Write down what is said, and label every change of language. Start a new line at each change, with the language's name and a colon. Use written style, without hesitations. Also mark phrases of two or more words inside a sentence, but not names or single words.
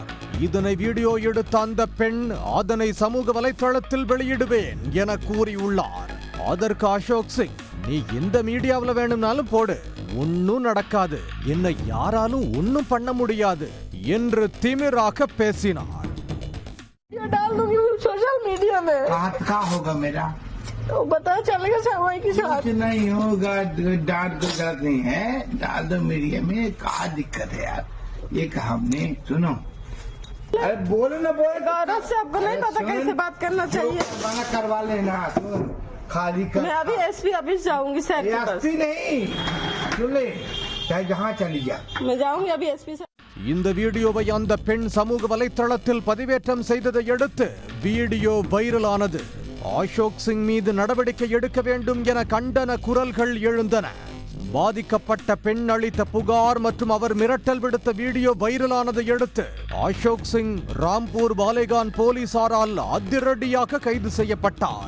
Tamil: இதனை வீடியோ எடுத்த அந்த பெண் அதனை சமூக வலைத்தளத்தில் வெளியிடுவேன் என கூறியுள்ளார். அதற்கு அசோக் சிங், நீ எந்த மீடியாவில் வேணும்னாலும் போடு, ஒன்னும் நடக்காது, என்னை யாராலும் ஒன்னும் பண்ண முடியாது என்று திமிராக பேசினார்.
Hindi: डाल दूंगी
English: social media
Hindi: में। क्या होगा मेरा? तो पता चलेगा सामाई के साथ। कुछ नहीं होगा, डांट कोई गलत नहीं है, डाल दो मीडिया में। क्या दिक्कत है यार, ये कहा हमने। सुनो, अरे बोलो ना, बोलो। गौरव से आपको नहीं पता कैसे बात करना चाहिए। मना करवा लेना, सुन खाली कर। मैं अभी
English: SP office
Hindi: जाऊंगी सर के पास। एसपी नहीं, सुन ले, चाहे जहाँ चली जा। मैं जाऊंगी अभी एसपी से।
Tamil: இந்த வீடியோவை அந்த பெண் சமூக வலைத்தளத்தில் பதிவேற்றம் செய்ததை அடுத்து வீடியோ வைரலானது. அசோக் சிங் மீது நடவடிக்கை எடுக்க வேண்டும் என கண்டன குரல்கள் எழுந்தன. பாதிக்கப்பட்ட பெண் அளித்த புகார் மற்றும் அவர் மிரட்டல் விடுத்த வீடியோ வைரலானதை அடுத்து அசோக் சிங் ராம்பூர் பாலேகான் போலீசாரால் அதிரடியாக கைது செய்யப்பட்டார்.